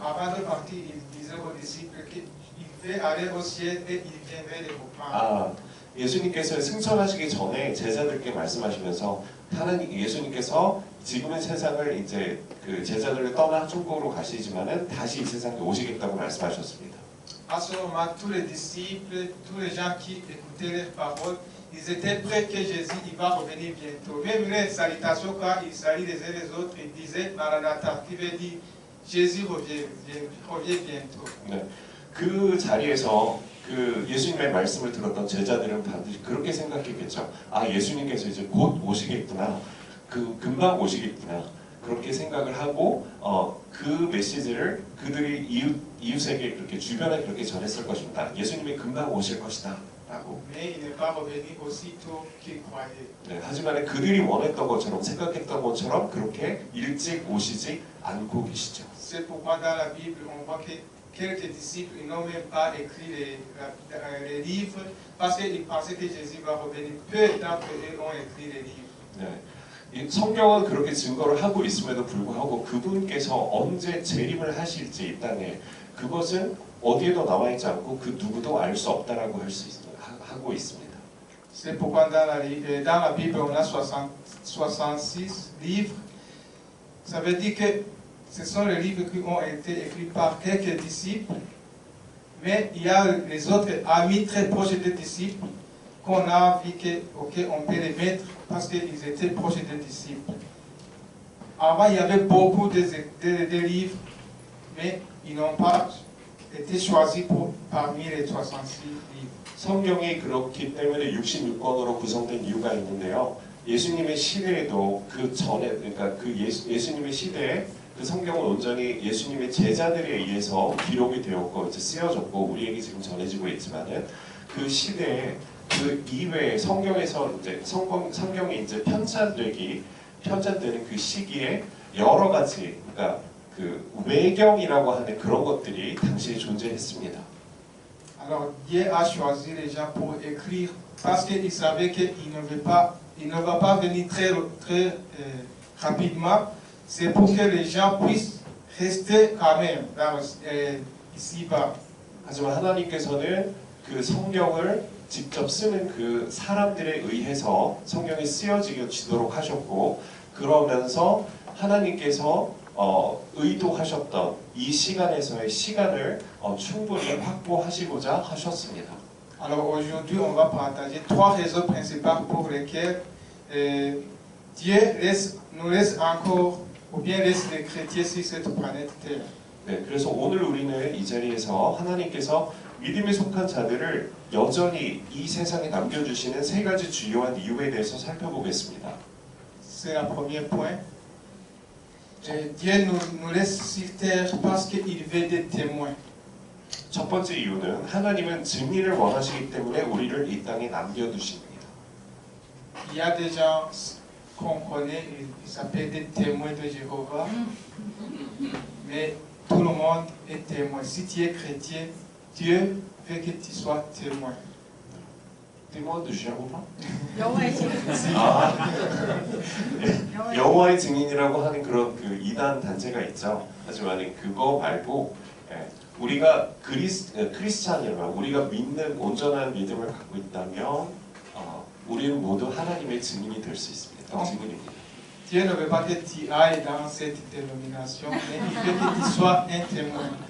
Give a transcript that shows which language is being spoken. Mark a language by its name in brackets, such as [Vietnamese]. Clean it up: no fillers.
[French] avant de partir, il disait aux disciples qu'il devait aller au ciel et il viendrait les reprendre. [Korean] 아 예수님께서 승천하시기 전에 제자들께 말씀하시면서 예수님께서 지금의 세상을 이제 그 제자들을 떠나 천국으로 가시지만은 다시 이 세상에 오시겠다고 말씀하셨습니다. [French] À ce moment, tous les disciples, tous les gens qui écoutaient leurs paroles, ils étaient prêts que Jésus il va revenir bientôt. Même les salutations, quand ils saluent les uns les autres, ils disaient Maranatha, qui veut dire Jésus revient bientôt. [Korean] 네, 그 자리에서 그 예수님의 말씀을 들었던 제자들은 반드시 그렇게 생각했겠죠. 아 예수님께서 이제 곧 오시겠구나. 그 금방 오시겠구나. 그렇게 생각을 하고 그 메시지를 그들이 이웃에게 그렇게 주변에 그렇게 전했을 것입니다. 예수님이 금방 오실 것이다 라고. [French] Mais il n'est pas revenu aussitôt qu'ils croyaient. [Korean] 네, 하지만 그들이 원했던 것처럼 생각했던 것처럼 그렇게 일찍 오시지 않고 계시죠. [French] C'est pourquoi dans la Bible on voit que quelques disciples n'ont même pas écrit les livres parce qu'ils pensaient que Jésus va revenir. Peu d'entre eux ont écrit les livres. [Korean] 네. 이 성경은 그렇게 증거를 하고 있음에도 불구하고 그분께서 언제 재림을 하실지 이 땅에 그것은 어디에도 나와 있지 않고 그 누구도 알 수 없다라고 하고 있습니다. [French] C'est pourquoi dans la Bible on a 66 livres. Ça veut dire que ce sont les livres qui ont été écrits par quelques disciples, mais il y a les autres amis très proches des disciples qu'on a vu qu'on peut les mettre parce qu'ils étaient proches des disciples. Avant, il y avait beaucoup de livres, mais ils n'ont pas été choisis parmi les 66 livres. [Korean] 성경이 그렇기 때문에 66권으로 구성된 이유가 있는데요. 예수님의 시대에도 그 전에 그러니까 그 예수님의 시대에 그 성경은 온전히 예수님의 제자들에 의해서 기록이 되었고 이제 쓰여졌고 우리에게 지금 전해지고 있지만은 그 시대에 그 이외에 성경에서 이제 성경이 이제 편찬되는 그 시기에 여러 가지 그러니까 그 외경이라고 하는 그런 것들이 당시에 존재했습니다. [French] Alors Dieu a choisi les gens pour écrire parce qu'il savait qu'il ne va pas venir très rapidement. C'est pour que les gens puissent rester quand même ici-bas. [Korean] 하지만 하나님께서는 그 성경을 직접 쓰는 그 사람들에 의해서 성경이 쓰여지도록 하셨고 그러면서 하나님께서 의도하셨던 이 시간에서의 시간을 충분히 확보하시고자 하셨습니다. [French] Alors aujourd'hui, on va partager 3 raisons principales pour lesquelles Dieu nous laisse encore, ou bien laisse les chrétiens sur cette planète Terre. [Korean] 네, 그래서 오늘 우리는 이 자리에서 하나님께서 믿음에 속한 자들을 여전히 이 세상에 남겨주시는 3가지 주요한 이유에 대해서 살펴보겠습니다. [French] C'est le premier point. Dieu nous laisse sur terre parce qu'il veut des témoins. [Korean] 첫 번째 이유는 하나님은 증인을 원하시기 때문에 우리를 이 땅에 남겨두십니다. [French] Il y a des gens qu'on connaît, ils s'appellent des témoins de Jéhovah, mais tout le monde est témoin. Si tu es chrétien, Dieu veut que tu sois témoin. témoin de Jéhovah? [Korean] 여호와의 증인. 여호와의 증인이라고 하는 그런 그 이단 단체가 있죠. 하지만 그거 말고 우리가 크리스찬이라면 우리가 믿는 온전한 믿음을 갖고 있다면 우리는 모두 하나님의 증인이 될 수 있습니다. 증인입니다. [French] Dieu ne veut pas que tu ailles dans cette dénomination, mais il veut que tu sois un témoin.